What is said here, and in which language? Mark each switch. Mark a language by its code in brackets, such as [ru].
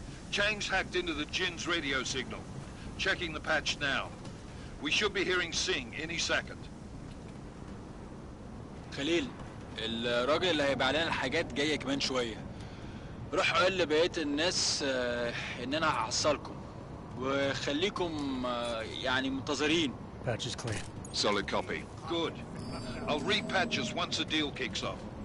[en] Chang's hacked into the Jin's radio signal. Checking the patch now. We should be hearing Singh any second. [ar] خليل، الراجل اللي هيبيع لنا الحاجات جاي كمان شوية. روح قول لبقية الناس إن أنا هحصلكم وخليكم يعني منتظرين. [en] Patch is clean. Solid copy. Good. I'll repatch us once the deal kicks off.